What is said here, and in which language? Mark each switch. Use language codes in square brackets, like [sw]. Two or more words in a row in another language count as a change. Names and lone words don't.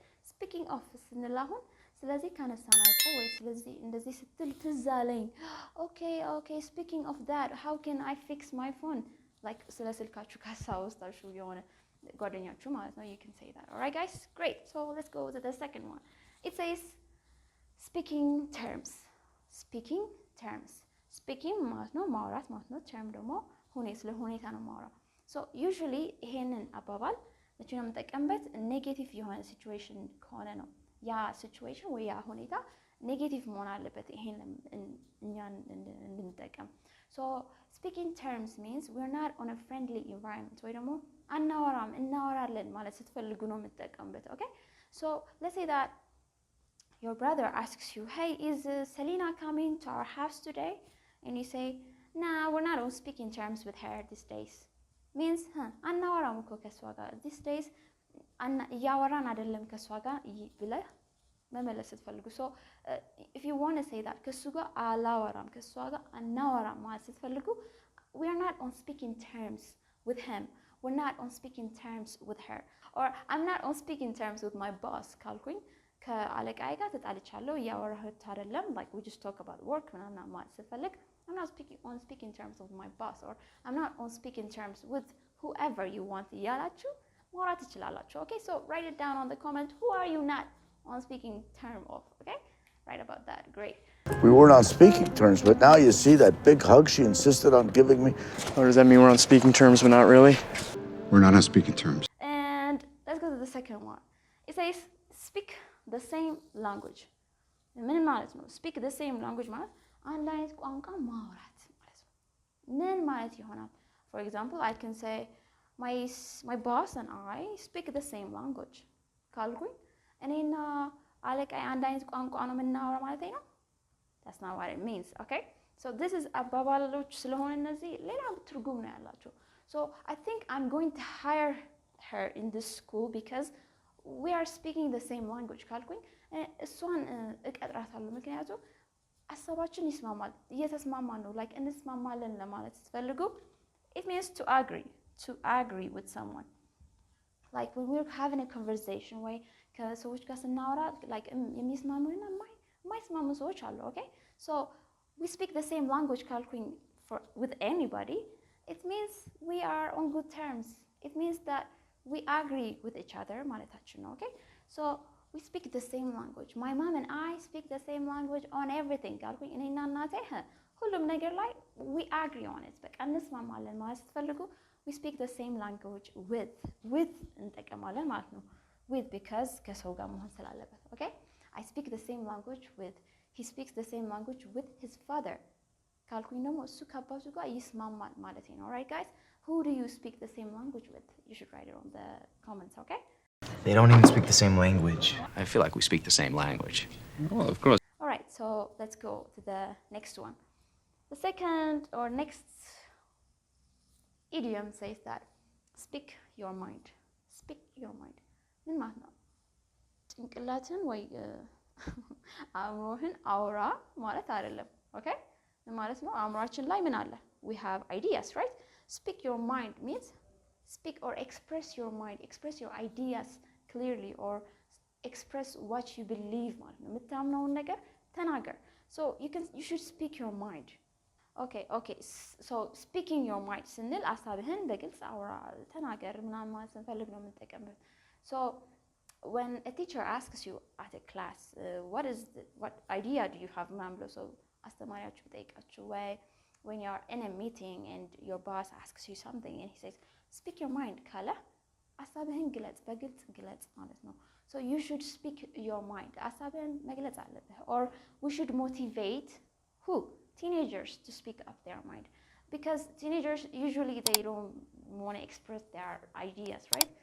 [en] Speaking of [am] ስንል አሁን ስለዚህ ካነሳን አይቀር ወይ ስለዚህ እንደዚህ ስትል ትዝ አለኝ [en] okay speaking of that, how can I fix my phone? [am] like ስለ ስልካችሁ ካስታወሳችሁ የሆነ ጓደኛችሁ ማለት ነው, [en] you can say that. Alright guys, great. So let's go to the second one. It says speaking terms. Speaking [am] ማለት ነው ማውራት ማለት ነው። term ደግሞ ስለ ሁኔታ ነው ማውራት። [en] so usually [am] ይሄንን አባባል መቼ ነው የምንጠቀምበት? ኔጌቲቭ የሆነ ሲቹዌሽን ከሆነ ነው ያ ሲቹዌሽን ወይ ያ ሁኔታ ኔጌቲቭ መሆን አለበት ይሄን እኛን እንድንጠቀም። [en] so speaking terms means we're not on a friendly environment [am] ወይ ደግሞ እናወራለን ማለት ስትፈልጉ ነው የምትጠቀምበት። [en] okay so let's say that your brother asks you, hey, is Selena coming to our house today? And you say, nah, we're not on speaking terms with her these days. [am] Means አናወራም እኮ ከሷ ጋር [en] these days [am] እያወራን አይደለም ከሷ ጋር ብለህ መመለስ ስትፈልጉ። [en] so if you want to say that [am] ከሱ ጋር አላወራም ከሷ ጋር አናወራም ማለት ስትፈልጉ [en] we are not on speaking terms with him, we're not on speaking terms with her, or I'm not on speaking terms with my boss [am] ካልኩኝ ከአለቃዬ ጋር ተጣልቻለሁ እያወራሁት አይደለም [en] like we just talk about work [am] ምናምን ማለት ስትፈልግ [en] I'm not on speaking terms with my boss, or I'm not on speaking terms with whoever you want [am] እያላችሁ ማውራት ትችላላችሁ። [en] okay so write it down on the comment, who are you not on speaking term of? okay, write about that. Great. We weren't on speaking terms, but now you see that big hug she insisted on giving me. Oh, does that mean we're on speaking terms but not really? We're not on speaking terms. And let's go to the second one. It says speak the same language. [am] ምን ማለት ነው? [en] speak the same language [am] ማለት አንድ አይነት ቋንቋ ማውራት ማለት ነው። ምን ማለት ይሆናል? [en] for example I can say my boss and I speak the same language [am] ካልኩኝ እኔና አለቃዬ አንድ አይነት ቋንቋ ነው የምናወራ ማለት ነው? [en] that's not what it means. okay so this is [am] አባባሎች ስለሆነ እነዚህ ሌላ ትርጉም ነው ያላቸው። [en] so I think I'm going to hire her in this school because we are speaking the same language [am] ካልኩኝ እሷን እቀጥራታለሁ ምክንያቱም ሀሳባችን ይስማማል እየተስማማን ነው [en] like [am] እንስማማለን ለማለት ስትፈልጉ [en] it means to agree with someone. like when we're having a conversation [am] ወይ ከሰዎች ጋር ስናወራ [en] like [am] የሚስማሙና የማይስማሙ ሰዎች አሉ። [en] okay so we speak the same language ካልኩኝ with anybody, it means we are on good terms, it means that we agree with each other [am] ማለታችን ነው። [en] okay so we speak the same language. my mom and I speak the same language on everything [am] ካልኩኝ እኔና እናቴ ሁሉም ነገር ላይ [en] we agree on it [am] በቃ እንስማማለን ማለት ስትፈልጉ [en] we speak the same language with [am] እንጠቀማለን ማለት ነው። [en] with because [am] ከሰው ጋር መሆን ስላለበት። [en] okay I speak the same language with, he speaks the same language with his father [am] ካልኩኝ ደግሞ እሱ ከአባቱ ጋር ይስማማል ማለት ነው። [en] alright guys, who do you speak the same language with? You should write it on the comments. okay They don't even speak the same language. I feel like we speak the same language. Well, of course. alright so let's go to the next one. The second or next idiom says that speak your mind. [am] ምን ማለት ነው? ጭንቅላትን ወይ አእምሮህን አውራ ማለት አይደለም። okay ምን ማለት ነው? አእምሮአችን ላይ ምን አለ? [en] we have ideas, right? speak your mind means speak or express your mind, express your ideas clearly, or express what you believe [am] ማለት ነው። የምታምነውን ነገር ተናገር። [en] so you should speak your mind. okay so speaking your mind [am] ስንል ሀሳብህን በግልጽ አውራ ተናገር ምናምን ማለት ስንፈልግ ነው የምንጠቀምበት። [en] so when a teacher asks you at a class what idea do you have [am] ምናምን ብሎ ሰው አስተማሪያችሁ ቢጠይቃችሁ ወይ [en] when you are in a meeting and your boss asks you something and he says speak your mind [am] ካለ ሀሳብህን ግለጽ በግልጽ ግለጽ ማለት ነው። [en] so you should speak your mind [am] ሀሳብህን መግለጽ አለብህ። [en] or we should motivate teenagers to speak up their mind, because teenagers usually they don't want to express their ideas, right?